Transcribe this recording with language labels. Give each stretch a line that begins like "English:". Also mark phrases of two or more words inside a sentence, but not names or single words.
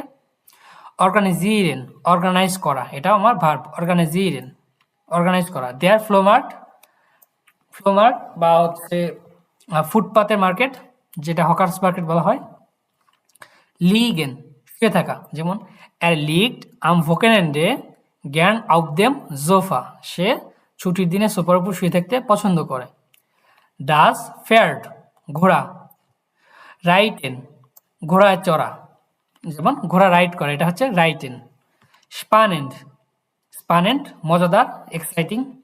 Bangla: অর্গানাইজিরেন, অর্গানাইজ করা, এটা আমার ভার্ব। অর্গানাইজিরেন, অর্গানাইজ করা।
German: der Flohmarkt,
Bangla: ফ্লোমার্ট বা হচ্ছে ফুটপাতের মার্কেট, যেটা
English: hawkers market
Bangla: বলা হয়।
German: লিগেন,
Bangla: শুয়ে থাকা। যেমন
German: er liegt am Wochenende gern auf dem Sofa,
Bangla: সে ছুটির দিনে সোফার উপর শুয়ে থাকতে পছন্দ করে।
German: das Pferd,
Bangla: ঘোড়া। রাইটেন, ঘোড়ায় চড়া। যেমন ঘোড়া রাইড করে, এটা হচ্ছে রাইটেন। স্পানেন্ট, স্পানেন্ট মজাদার, এক্সাইটিং।